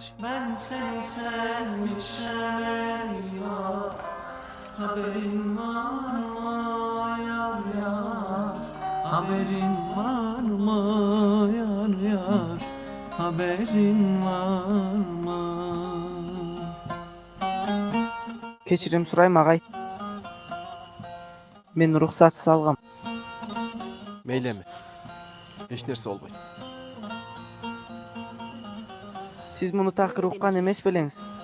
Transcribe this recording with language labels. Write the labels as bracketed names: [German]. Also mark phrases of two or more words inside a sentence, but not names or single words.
[Turkish] Ben seni sevmişem eyvah. Haberin var mı yar yar? Haberin var mı yar yar? Haberin var mı? [Kyrgyz] Кечирим сурайм агай. Мен уруксатсыз алгам. Мейлеми. Эч нерсе болбойт. Сиз муну такыр уккан эмес белеңиз.